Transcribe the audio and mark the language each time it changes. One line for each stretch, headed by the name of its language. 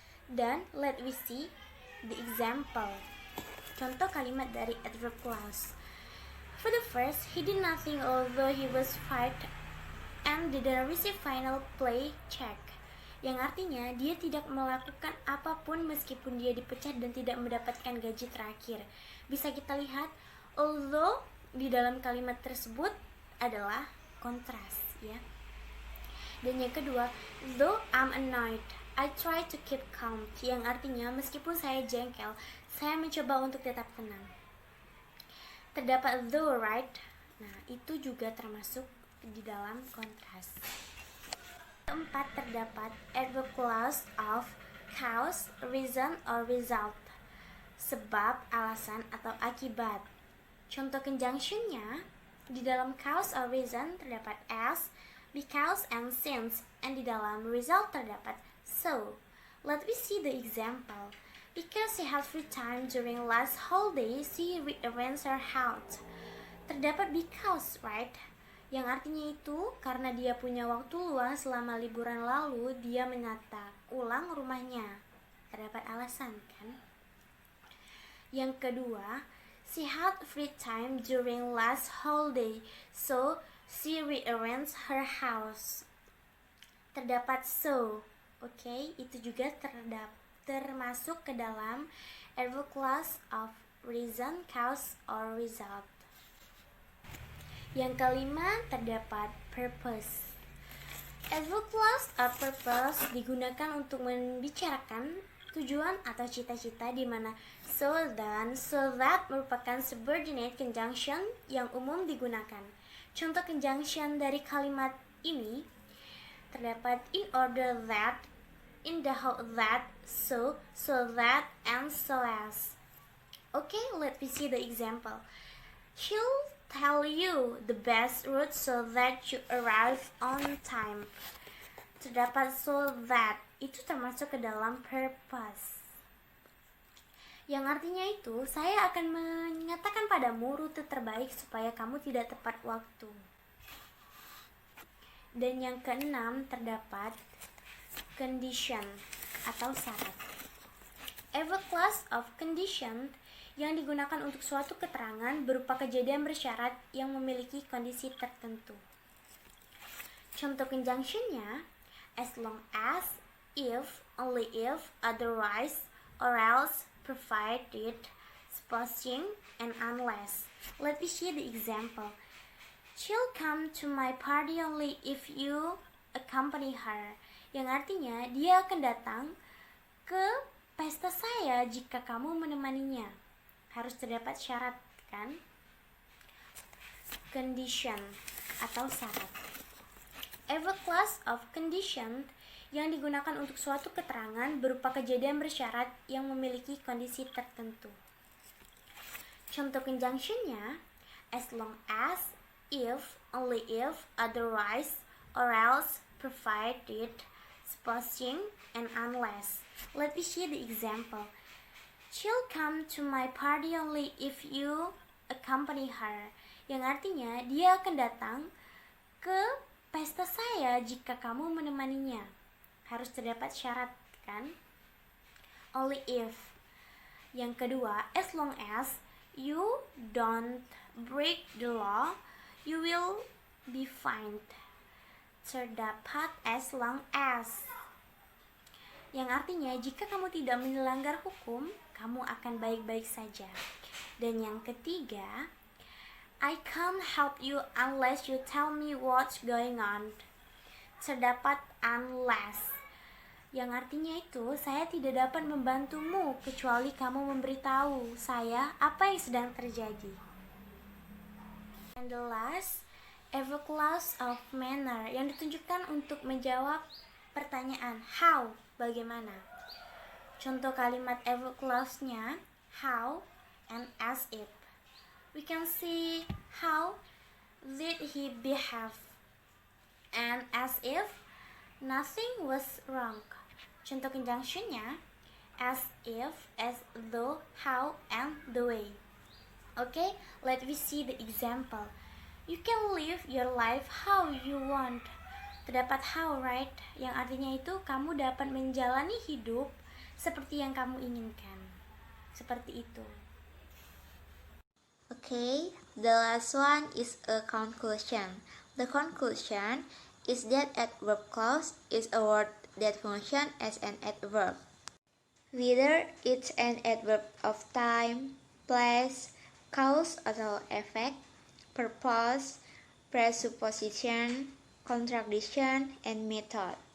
English: Dan let we see the example.
Indonesian: Contoh kalimat dari
English: adverb clause. For the first, he did nothing although he was fired and didn't receive final pay check.
Indonesian: Yang artinya dia tidak melakukan apapun meskipun dia dipecat dan tidak mendapatkan gaji terakhir. Bisa kita lihat, although di dalam kalimat tersebut adalah kontras, ya. Dan yang kedua,
English: though I'm annoyed, I try to keep calm.
Indonesian: Yang artinya meskipun saya jengkel, saya mencoba untuk tetap tenang. Terdapat though, right? Nah, itu juga termasuk di dalam kontras. Keempat, terdapat adverb clause of cause, reason, or result. Sebab, alasan, atau akibat. Contoh conjunctionnya, di dalam cause or reason terdapat as, because, and since. And di dalam result terdapat so.
English: Let me see the example. Because she had free time during last holiday, she rearranged her house.
Indonesian: Terdapat because, right? Yang artinya itu karena dia punya waktu luang selama liburan lalu, dia menata ulang rumahnya. Terdapat alasan, kan? Yang kedua,
English: she had free time during last holiday, so she rearranged her house.
Indonesian: Terdapat so, oke? Itu juga termasuk ke dalam adverb clause of reason, cause, or result. Yang kelima, terdapat purpose. Adverb clause of purpose digunakan untuk membicarakan tujuan atau cita-cita, di mana so dan so that merupakan subordinate conjunction yang umum digunakan. Contoh conjunction dari kalimat ini terdapat in order that, in the hope that, so, so that, and so as.
English: Okay, let me see the example. She'll tell you the best route so that you arrive on time.
Indonesian: Terdapat so that, itu termasuk ke dalam purpose. Yang artinya itu, saya akan menyatakan padamu rute terbaik supaya kamu tidak tepat waktu. Dan yang keenam, terdapat condition atau syarat. Adverb clause of condition yang digunakan untuk suatu keterangan berupa kejadian bersyarat yang memiliki kondisi tertentu. Contoh conjunctionnya, as long as, if, only if, otherwise, or else, provided, supposing, and unless.
English: Let me see the example. She'll come to my party only if you accompany her.
Indonesian: Yang artinya, dia akan datang ke pesta saya jika kamu menemaninya. Harus terdapat syarat, kan? Condition atau syarat. Adverb clause of condition yang digunakan untuk suatu keterangan berupa kejadian bersyarat yang memiliki kondisi tertentu. Contoh conjunctionnya, as long as, if, only if, otherwise, or else, provided, supposing, and unless.
English: Let me see the example. She'll come to my party only if you accompany her.
Indonesian: Yang artinya, dia akan datang ke pesta saya jika kamu menemaninya. Harus terdapat syarat, kan? Only if.
English: Yang kedua, as long as you don't break the law, you will be fine.
Indonesian: Terdapat as long as, yang artinya jika kamu tidak melanggar hukum, kamu akan baik-baik saja. Dan yang ketiga,
English: I can't help you unless you tell me what's going on.
Indonesian: Terdapat unless, yang artinya itu saya tidak dapat membantumu kecuali kamu memberitahu saya apa yang sedang terjadi.
English: And the last, every clause of manner,
Indonesian: yang ditunjukkan untuk menjawab pertanyaan how, bagaimana. Contoh kalimat every clause-nya how and as if.
English: We can see how did he behave, and as if nothing was wrong.
Indonesian: Contoh conjunction-nya as if, as though, how, and the way.
English: Okay, let me see the example. You can live your life how you want.
Indonesian: Terdapat how, right? Yang artinya itu kamu dapat menjalani hidup seperti yang kamu inginkan. Seperti itu.
English: Okay, the last one is a conclusion. The conclusion is that adverb clause is a word that functions as an adverb. Whether it's an adverb of time, place, cause atau effect, purpose, presupposition, contradiction, and method.